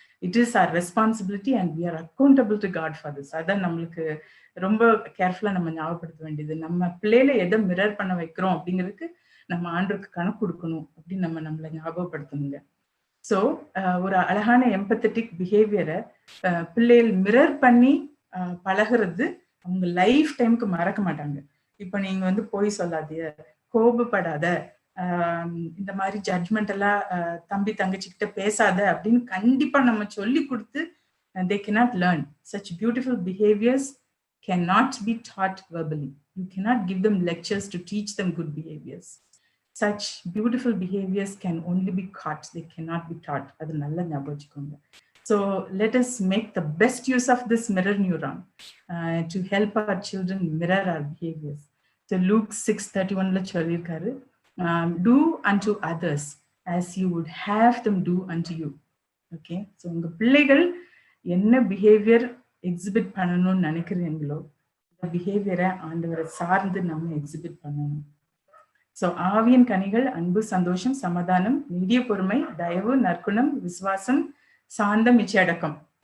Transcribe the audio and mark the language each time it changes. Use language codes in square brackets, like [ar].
[en] It is our responsibility and we are accountable to God for this. [ta] அதான் நம்மளுக்கு ரொம்ப கேர்ஃபுல்லா நம்ம ஞாபகப்படுத்த வேண்டியது. நம்ம பிள்ளையில எதை மிரர் பண்ண வைக்கிறோம் அப்படிங்கிறதுக்கு நம்ம ஆண்டவருக்கு கணக்கு கொடுக்கணும் அப்படின்னு நம்மளை ஞாபகப்படுத்தணுங்க. ஸோ ஒரு அழகான எம்பத்தட்டிக் பிஹேவியரை பிள்ளைகள் மிரர் பண்ணி பழகிறது அவங்க லைஃப் டைமுக்கு மறக்க மாட்டாங்க. இப்ப நீங்க வந்து போய் சொல்லாதீங்க, கோபப்படாத, இந்த மாதிரி ஜட்ஜ்மெண்ட் எல்லாம் தம்பி தங்கச்சிக்கிட்ட பேசாத அப்படின்னு கண்டிப்பா நம்ம சொல்லி கொடுத்து [en] they cannot learn. Such beautiful behaviors cannot be taught verbally. You cannot give them lectures to teach them good behaviors. Such beautiful behaviors can only be caught. They cannot be taught. [ta] அது நல்லா ஞாபகம் வச்சுக்கோங்க. [en] So let us make the best use of this mirror neuron to help our children mirror our behaviors. So Luke 6:31ல [ta] சொல்லியிருக்காரு, [en] do unto others as you would have them do unto you. [ta] Okay, so உங்க பிள்ளைகள் என்ன behaviour exhibit பண்ணணும்னு நினைக்கிறீங்களோ அந்த பிஹேவியரை ஆண்டவரை சார்ந்து நம்ம எக்ஸிபிட் பண்ணணும். ஸோ ஆவியின் கனிகள் அன்பு, சந்தோஷம், சமாதானம், நீடிய பொறுமை, தயவு, நற்குணம், விசுவாசம், சாந்தம், இச்சையடக்கம்.